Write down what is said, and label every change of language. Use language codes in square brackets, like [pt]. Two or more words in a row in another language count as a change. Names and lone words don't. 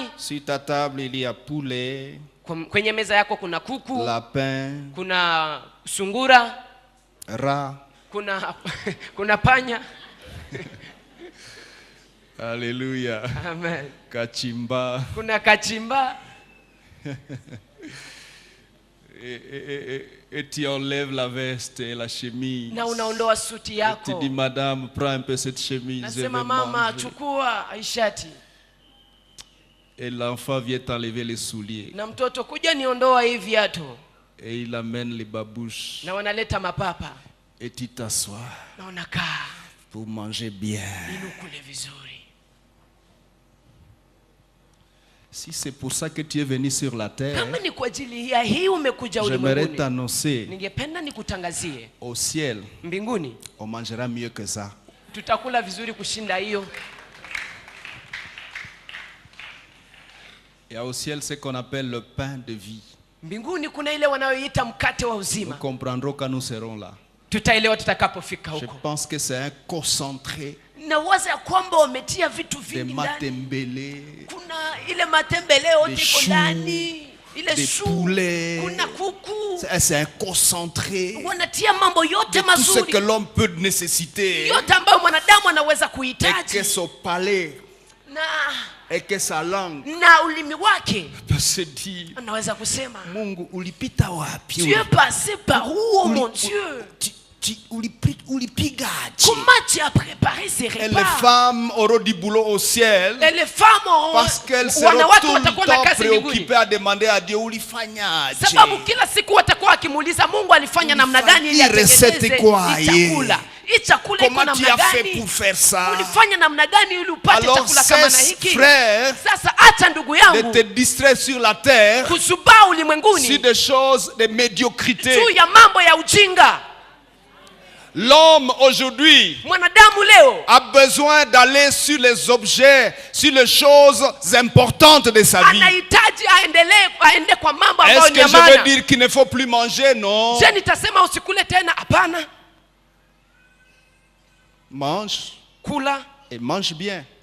[fr] sur ta table il y a poulet, [sw] kwenye meza yako kuna kuku, [fr] lapin, [sw] kuna sungura, [fr] rat. [sw] kuna panya. Alléluia. Amen. Kachimba. Kuna kachimba. [fr] Et tu enlèves la veste et la chemise. [sw] Na unaondoa suti [fr] Et tu [sw] yako. [fr] dis, madame, prends un peu cette chemise. Je vais [sw] Nasema mama, [fr] manger. [sw] chukua ishati. [fr] Et l'enfant vient t'enlever les souliers. [sw] Na mtoto, kuja niondoa hii viatu. [fr] Et il amène les babouches. [sw] Na wanaleta mapapa. [fr] Et tu t'assois [sw] Na unakaa [fr] pour manger bien. [sw] ili ukule vizuri. [fr] Si c'est pour ça que tu es venu sur la terre, [sw] Kama ni kwa ajili ya hii umekuja [fr] j'aimerais [sw] ulimwenguni, [fr] t'annoncer, [sw] ningependa nikutangazie, [fr] au ciel, [sw] mbinguni [fr] on mangera mieux que ça. [sw] tutakula vizuri kushinda hiyo. [fr] Il y a au ciel ce qu'on appelle le pain de vie. [sw] Mbinguni kuna ile wanayoita mkate wa [fr] Nous [sw] uzima. [fr] comprendrons quand nous serons là. [sw] Tutaelewa tutakapofika [fr] Je [sw] huko. [fr] pense que c'est un concentré [sw] Na waza ya kwamba wametia vitu [fr] de [sw] vingi ndani. [fr] matembele. [sw] Kuna ile matembele yote iko [fr] choux. [sw] ndani, [fr] des poulets. C'est un concentré de tout ce que l'homme peut nécessiter. Et que son palais et que sa langue peut se dire, [sw] Mungu ulipita wapi? [fr] Tu es passé par où, oh mon Dieu? Comment tu as préparé ces repas? Et les femmes auront du boulot au ciel. Et les femmes auront, parce qu'elles seront tout le temps préoccupées à demander à Dieu ulifanyaje. [sw] Sababu kila siku watakuwa wakimuuliza Mungu alifanya namna gani ili atengeneze chakula. Hii chakula iko namna gani? Ulifanya namna gani ili upate chakula kama na hiki? Sasa acha ndugu yangu [fr] de te distraire sur la terre [sw] kuzubaa ulimwenguni [fr] sur des choses de médiocrité. [sw] Juu ya mambo ya ujinga. [fr] L'homme aujourd'hui a besoin d'aller sur les objets, sur les choses importantes de sa vie. Est-ce que je veux dire qu'il ne faut plus manger? Non. Mange et mange bien.